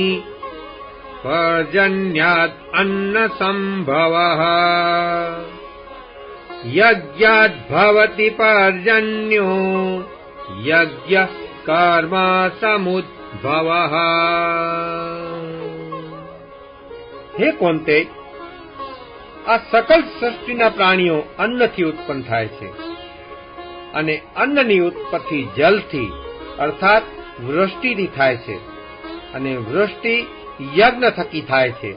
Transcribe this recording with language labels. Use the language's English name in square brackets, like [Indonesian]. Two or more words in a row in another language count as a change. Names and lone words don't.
[Sanskrit] पर्जन्यात् अन्न संभवः यज्ञात् भवति पर्जन्यो यज्ञः कर्म समुद्भवः. [Gujarati] હે કોંતે, આ સકલ સૃષ્ટિના પ્રાણીઓ અન્નથી ઉત્પન્ન થાય છે અને અન્નની ઉત્પત્તિ જલથી અર્થાત વૃષ્ટિથી થાય છે અને વૃષ્ટિ યજ્ઞ થકી થાય છે.